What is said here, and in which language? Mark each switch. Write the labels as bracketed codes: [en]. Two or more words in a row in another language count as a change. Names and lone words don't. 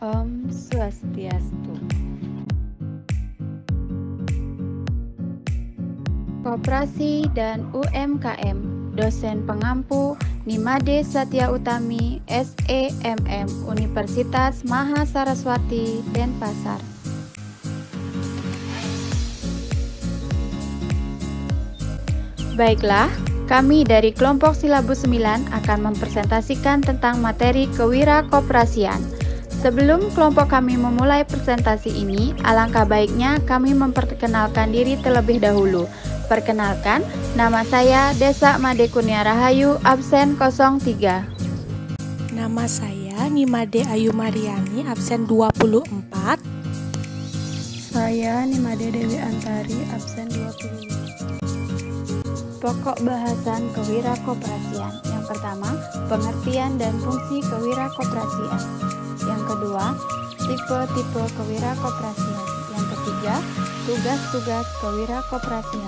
[ban] Om Swastiastu. [id] Koperasi dan UMKM, dosen pengampu Nimade Satya Utami, SEMM, Universitas Mahasaraswati, Denpasar. Baiklah, kami dari kelompok silabus 9 akan mempresentasikan tentang materi kewirakoperasian. Sebelum kelompok kami memulai presentasi ini, alangkah baiknya kami memperkenalkan diri terlebih dahulu. Perkenalkan, nama saya Desa Made Kurnia Rahayu, absen 03. Nama saya Nimade Ayu Mariani, absen 24. Saya Nimade Dewi Antari, absen 25. Pokok bahasan kewirakoperasian. Yang pertama, pengertian dan fungsi kewirakoperasian. Yang kedua, tipe-tipe kewirakoperasian. Yang ketiga, tugas-tugas kewirakoperasian.